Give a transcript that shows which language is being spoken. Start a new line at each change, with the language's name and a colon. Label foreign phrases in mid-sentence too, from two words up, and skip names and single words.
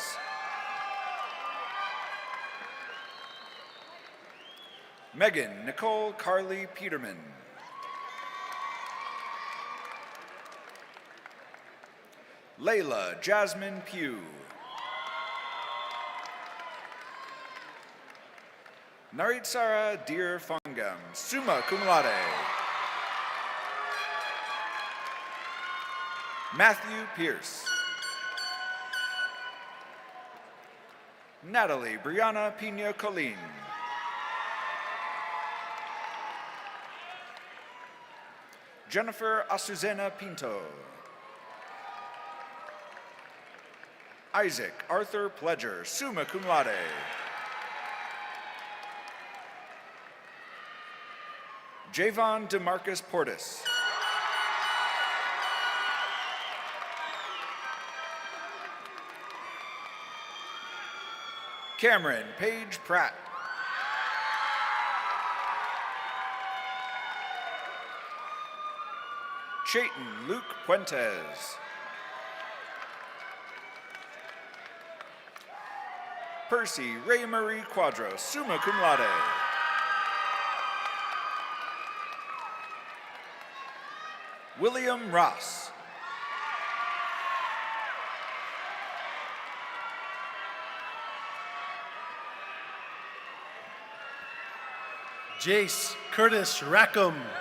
English: Megan Nicole Carly Peterman. Layla Jasmine Pugh. Naritsara Deer Fungam,
Latin: summa cum laude.
English: Matthew Pierce. Natalie Brianna Pina Colleen. Jennifer Azucena Pinto. Isaac Arthur Pledger,
Latin: summa cum laude.
English: Javon DeMarcus Portis. Cameron Paige Pratt. Chayton Luke Puentes. Percy Ray Marie Quadro,
Latin: summa cum laude.
English: William Ross. Jace Curtis Rackham.